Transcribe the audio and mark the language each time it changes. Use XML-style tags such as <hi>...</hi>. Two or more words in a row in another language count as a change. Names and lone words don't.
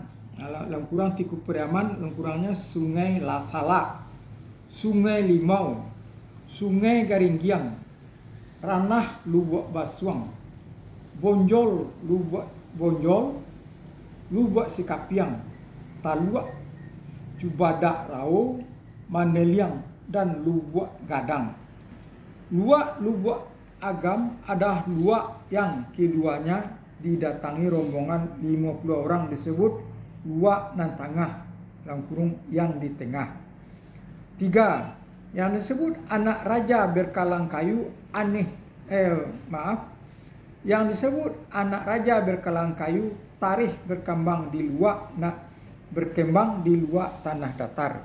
<id>dalam kurang Tiku Pariaman, dalam kurangnya Sungai Lasala, Sungai Limau, Sungai Garinggiang, Ranah Lubuk Basuang, Bonjol Lubuk Bonjol, Lubuk Sikapiang, Taluak, Cubadak Rao, Mandeliang, dan Lubuk Gadang. Lubuk agam adalah luak yang keduanya didatangi rombongan 50 orang disebut luak nan tengah, dalam kurung yang di tengah. 3. Yang disebut anak raja berkalang kayu Yang disebut anak raja berkalang kayu tarikh berkembang di luak tanah datar.</id>